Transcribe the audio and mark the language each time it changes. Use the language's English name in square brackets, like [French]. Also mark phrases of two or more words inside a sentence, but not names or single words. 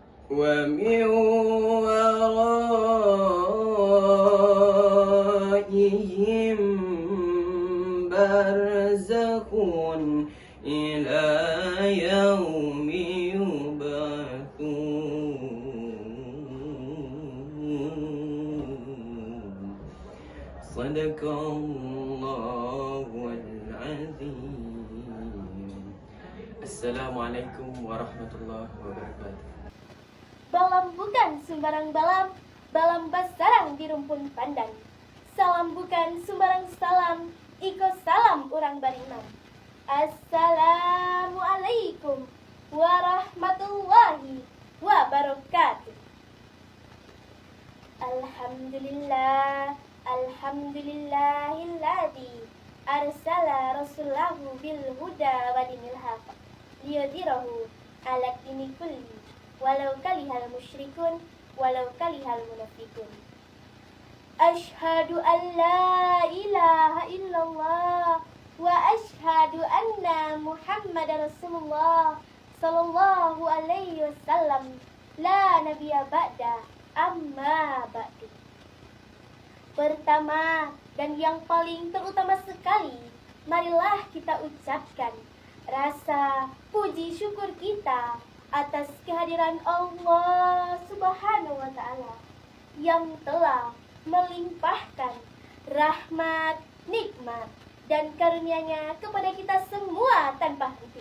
[Arabic] ومن ورائهم برزخ إلى يوم يبعثون صدق الله العظيم. السلام عليكم ورحمة الله وبركاته. [Minangkabau] Balam bukan sembarang balam, balam basarang di rumpun pandan. Salam bukan sembarang salam, iko salam orang beriman. [Arabic] السلام عليكم ورحمة الله وبركاته. الحمد لله، الحمد لله الذي أرسل رسوله بالهدى ودين الحق ليظهره على الدين كله ولو كره المشركون ولو كره المنافقون. أشهد أن لا إله إلا الله وأشهد أن محمدا رسول الله صلى الله عليه وسلم لا نبي بعده أما بعد. [Indonesian] Pertama dan yang paling terutama sekali, marilah kita ucapkan rasa puji syukur kita atas kehadiran Allah [Arabic] سبحانه وتعالى [Indonesian] yang telah melimpahkan rahmat, nikmat, dan karunia-Nya kepada kita semua tanpa henti.